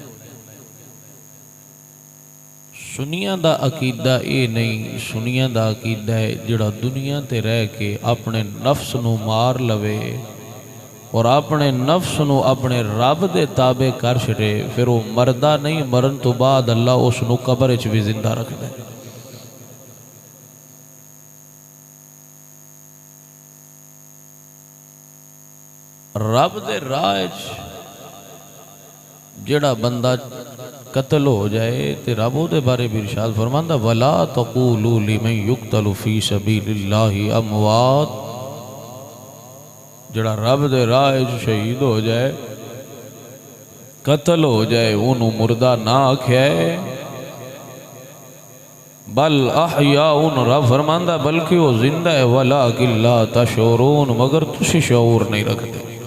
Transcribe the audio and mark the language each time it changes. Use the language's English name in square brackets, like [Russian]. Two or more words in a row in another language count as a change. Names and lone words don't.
[Punjabi] سنیاں دا عقیدہ ایہہ نہیں، سنیاں دا عقیدہ ہے جہڑا دنیا تے رہ کے اپنے نفس نوں مار لوے اور اپنے نفس نوں اپنے رب دے تابع کر چھڈے، فیر وہ مردا نہیں، مرن تو بعد اللہ اسنوں قبر چ بھی زندہ رکھدا ہے. رب دے راہ جیہڑا بندہ قتل ہو جائے تو رب اوہدے بارے بھی ارشاد فرماندا, [Arabic] ولا تقولوا لمن يقتل في سبيل الله أموات, [Punjabi] جیہڑا رب دے راہ شہید ہو جائے قتل ہو جائے انہوں مردہ نہ آکھیا ہے, [Arabic] بل أحياء, [Punjabi] رب فرماندا بلکہ وہ زندہ ہے, [Arabic] ولكن لا تشعرون, [Punjabi] مگر تسی شعور نہیں رکھتے.